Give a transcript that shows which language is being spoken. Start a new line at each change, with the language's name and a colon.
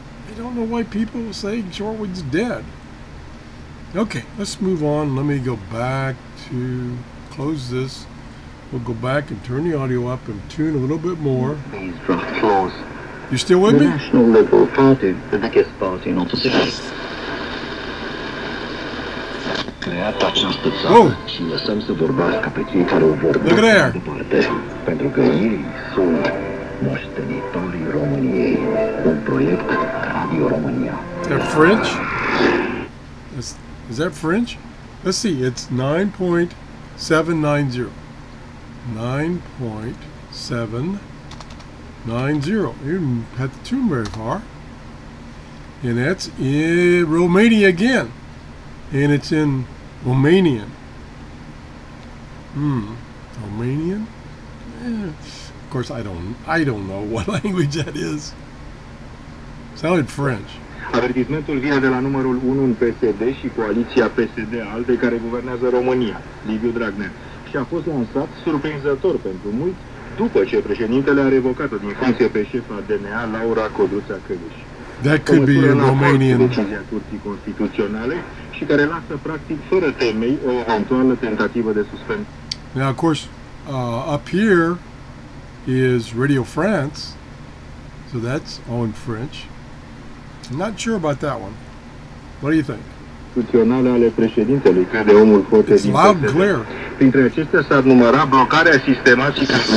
English: I don't know why people say shortwave's dead. Okay, let's move on. Let me go back to close this. We'll go back and turn the audio up and tune a little bit more. These draft laws. You still with me? The National Liberal Party, the biggest party in opposition.
Romanian: Creată această țară și lăsăm să vorbească pe cei care o vorbesc mai departe, pentru că ei sunt moștenitorii României, un proiect Radio România.
English: Is that French? Is that French? Let's see, it's 9.790. 9.790. You didn't have to tune very far. And that's in Romania again. And it's in Romanian. Romanian? Of course, I don't know what language that is. Sounded French.
Romanian: Avertismentul vine de la numărul 1 în PSD și coaliția PSD-ALDE care guvernează România, Liviu Dragnea. Și a fost lansat, surprinzător pentru mulți, după ce președintele a revocat-o din funcție pe șefa DNA, Laura Codruța Căluș.
English: That could be a Romanian.
Romanian: Decizia Curții Constituționale și care lasă practic fără temei o eventuală tentativă de suspendare.
English: Now, of course, up here is Radio France, so that's all in French. I'm not sure about that one. What do you think?
Romanian: Constituționale ale președintelui, crede omul foarte din
English: It's loud and clear.
Romanian: Printre acestea s-ar număra blocarea sistematică.